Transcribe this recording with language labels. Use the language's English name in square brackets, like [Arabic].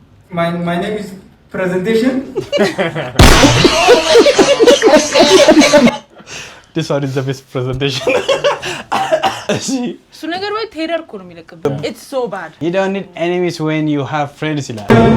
[English] My name is presentation. This one is the best presentation. [Amharic] እሱ ነገር ወይ ቴረር እኮ ነው የሚለቅብህ። [English] It's so bad. You don't need enemies when you have friends ይላል።